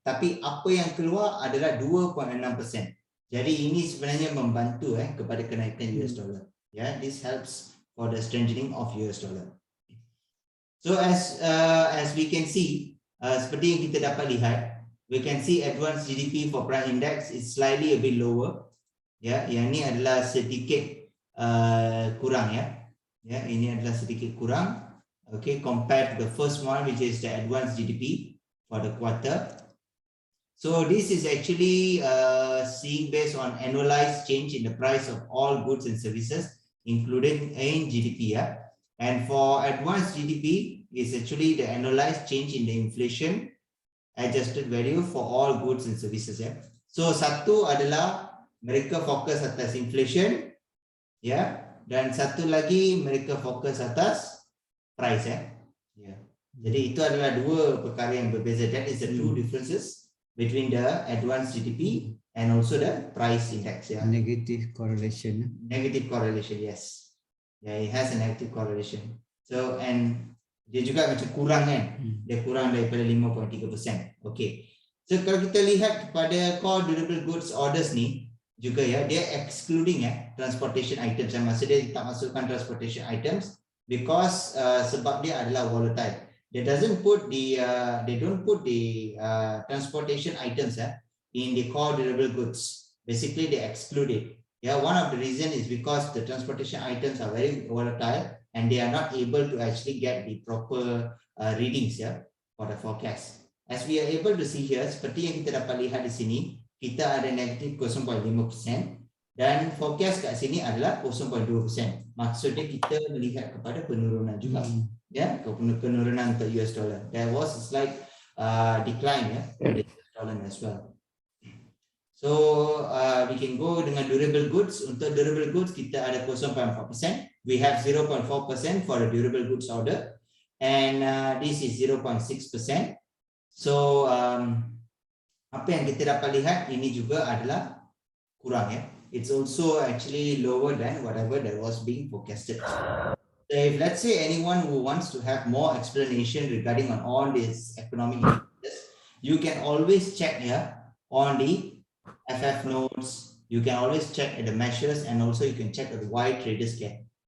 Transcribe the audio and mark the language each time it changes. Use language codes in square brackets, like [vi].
[ms] Tapi apa yang keluar adalah 2.6%. Jadi ini sebenarnya membantu kepada kenaikan US dollar. [en] This helps for the strengthening of US dollar. So as we can see, [ms] seperti yang kita dapat lihat, [en] we can see advanced GDP for prime index is slightly a bit lower. [ms] Yang ini adalah sedikit kurang ini adalah sedikit kurang. [en] Okay, compared to the first one, which is the advanced GDP for the quarter. So this is actually seeing based on annualized change in the price of all goods and services, including in GDP. And for advanced GDP is actually the annualized change in the inflation adjusted value for all goods and services. [ms] So satu adalah mereka fokus atas inflation, dan satu lagi mereka fokus atas price. Jadi itu adalah dua perkara yang berbeza. [en] That is the two differences between the advanced GDP and also the price index. Negative correlation. Negative correlation, yes. It has a negative correlation. [ms] So and dia juga macam kurang dia kurang daripada 5.3%. Okay. So kalau kita lihat kepada core durable goods orders ni juga dia excluding transportation items. Maksud dia tak masukkan transportation items because sebab dia adalah volatile. [en] They don't put the transportation items in the core durable goods. Basically, they exclude it. One of the reason is because the transportation items are very volatile and they are not able to actually get the proper readings for the forecast. As we are able to see here, [ms] seperti yang kita dapat lihat di sini, kita ada negatif 0.5% dan forecast kat sini adalah 0.2%. Maksudnya kita melihat kepada penurunan juga. Penurunan untuk US dollar. [en] There was a slight decline for the US dollar as well. So we can go dengan durable goods. [ms] Untuk durable goods kita ada 0.4%. [en] We have 0.4% for the durable goods order, and this is 0.6%. [ms] So apa yang kita dapat lihat ini juga adalah kurang. [en] It's also actually lower than whatever that was being forecasted. So if let's say anyone who wants to have more explanation regarding on all these economic indicators, you can always check on the FF notes. You can always check at the measures, and also you can check at why traders get.